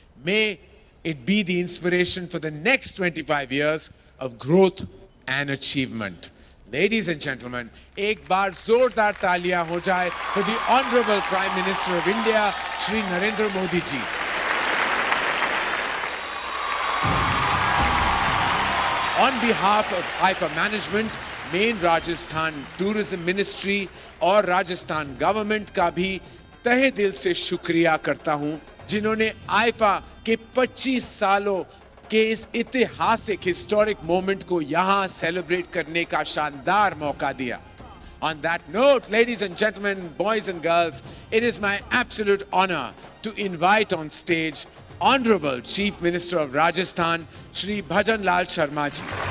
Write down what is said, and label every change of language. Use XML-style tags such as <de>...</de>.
<en>May it be the inspiration for the next 25 years of growth and achievement. Ladies and gentlemen,</en> <hi>एक बार जोरदार तालियां हो जाए</hi> <en>for the Honorable Prime Minister of India, Shri Narendra Modi ji. On behalf of IFA management,</en> <hi>main Rajasthan tourism ministry और Rajasthan government का भी तहे दिल से शुक्रिया करता हूं, जिन्होंने आईफा के 25 सालों के इस ऐतिहासिक हिस्टोरिक मोमेंट को यहां सेलिब्रेट करने का शानदार मौका दिया.</hi> <en>On that note, ladies and gentlemen, boys and girls, it is my absolute honor to invite on stage Honorable Chief Minister of Rajasthan, Shri Bhajan Lal Sharma ji.</en>